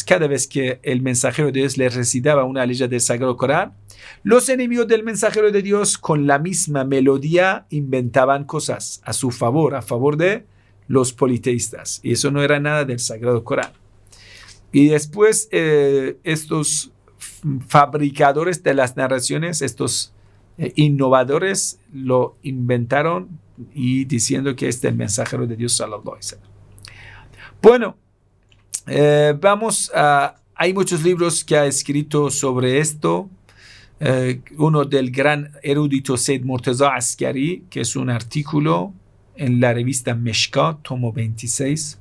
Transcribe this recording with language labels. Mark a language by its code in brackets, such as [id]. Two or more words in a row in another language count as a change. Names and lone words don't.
[es] Cada vez que el mensajero de Dios les recitaba una ley del Sagrado Corán, los enemigos del mensajero de Dios con la misma melodía inventaban cosas a su favor, a favor de los politeístas. Y eso no era nada del Sagrado Corán. Y después estos fabricadores de las narraciones, estos innovadores, lo inventaron y diciendo que es del mensajero de Dios [ar] صلى الله عليه وسلم. [es] Bueno, hay muchos libros que ha escrito sobre esto. Uno del gran erudito Said Murtaza Askari, que es un artículo en la revista Meshkat, tomo 26.